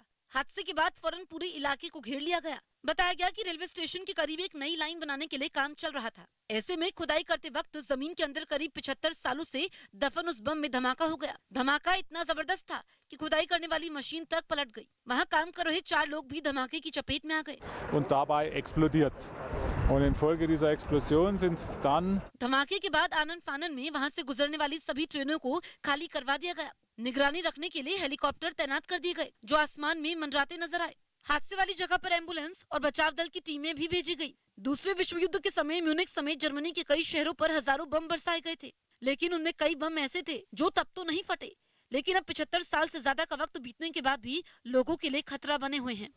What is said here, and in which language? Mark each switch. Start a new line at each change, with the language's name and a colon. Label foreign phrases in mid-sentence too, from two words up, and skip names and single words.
Hindi: हादसे के बाद फौरन पूरे इलाके को घेर लिया गया। बताया गया कि रेलवे स्टेशन के करीब एक नई लाइन बनाने के लिए काम चल रहा था। ऐसे में खुदाई करते वक्त जमीन के अंदर करीब 75 सालों से दफन उस बम में धमाका हो गया। धमाका इतना जबरदस्त था कि खुदाई करने वाली मशीन तक पलट गई। वहां काम कर रहे 4 लोग भी धमाके की चपेट में आ गए।
German: Und dabei explodiert. Und infolge dieser Explosion sind dann
Hindi: धमाके के बाद आनन फानन में वहां से गुजरने वाली सभी ट्रेनों को खाली करवा दिया गया। निगरानी रखने के लिए हेलीकॉप्टर तैनात कर दिए गए जो आसमान में मंडराते नजर आए। हादसे वाली जगह पर एम्बुलेंस और बचाव दल की टीमें भी भेजी गई। दूसरे विश्व युद्ध के समय म्यूनिक समेत जर्मनी के कई शहरों पर हजारों बम बरसाए गए थे, लेकिन उनमें कई बम ऐसे थे जो तब तो नहीं फटे, लेकिन अब 75 साल से ज्यादा का वक्त बीतने के बाद भी लोगों के लिए खतरा बने हुए हैं।